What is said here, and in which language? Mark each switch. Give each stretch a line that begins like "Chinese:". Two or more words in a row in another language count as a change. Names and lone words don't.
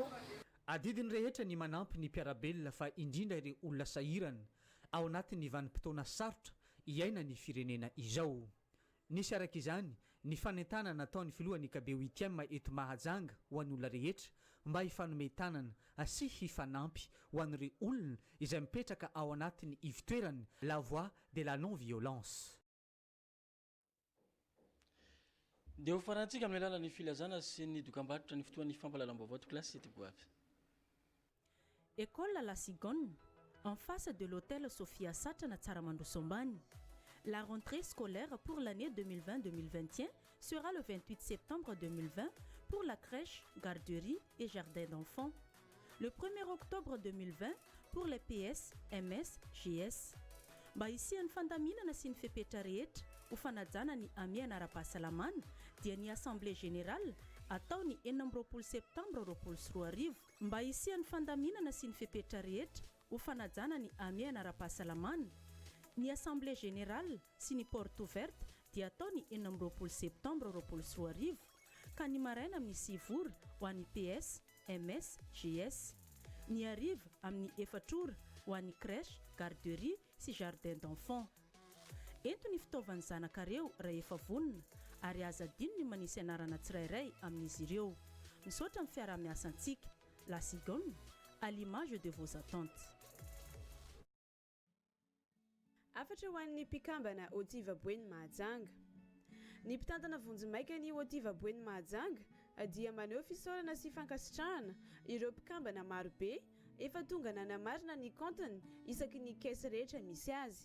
Malagasy: adidiny rehetra ny manampy ny mpiarabelona fa indrindra ireo olona sahirana ao anatin'ny vanim-potoana sarotra iaina ny firenena izao nisy araka izany ny fanentanana nataon'ny filohan'ny Kabeo 8e eto Mahajanga ho an'olona rehetra mba hifanometanana sy hifanampy ho an'ireo olona izay mipetraka ao anatin'ny ivitoerany
French: la voix de la non violence
Malagasy: dia ho farantsika amin'ny alalan'ny filazana sy ny dokam-barotra ny fotoan'ny fampahalalam-baovao tokilasy ty goavy
French: École La Cigogne, en face de l'hôtel Sophia Satra na Tsaramandroso Ambany. La rentrée scolaire pour l'année 2020-2021 sera le 28 septembre 2020 pour la crèche, garderie et jardin d'enfants. Le 1er octobre 2020 pour les PS, MS, GS.
Malagasy: Mba isian'ny fandaminana sy ny fepetra rehetra ho fanajana ny amiana ara-pahasalamana dia ny
French: assemblée générale
Malagasy: atao ny 14 septembre 2020 mba isian'ny fandaminana sy ny fepetra rehetra ho fanajana ny amiana ara-pahasalamana. Ny
French: assemblée générale
Malagasy: sy ny
French: porte ouverte
Malagasy: dia atao ny 14 septembre 2020 ka ny maraina amin'ny 6 ora ho an'ny PS, MS, GS. ny ariva amin'ny 4 ora ho an'ny
French: crèche, garderie
Malagasy: sy
French: jardin d'enfant.
Malagasy: Ento ny fitaovan'ny zanakareo raha efa vonona ary aza adino ny manisy anarana tsirairay amin'izy ireo. Misaotra amin'ny fiaraha-miasantsika.
French: La Cigogne, à l'image de vos attentes.
Malagasy: Afatra ho an'ny mpikambana Otiva Boeny Mahajanga. Ny mpitantana vonjimaika ny Otiva Boeny Mahajanga dia maneho fisaorana sy fankasitrahana ireo mpikambana marobe efa tonga nanamarina ny compteny isaky ny caisse rehetra misy azy.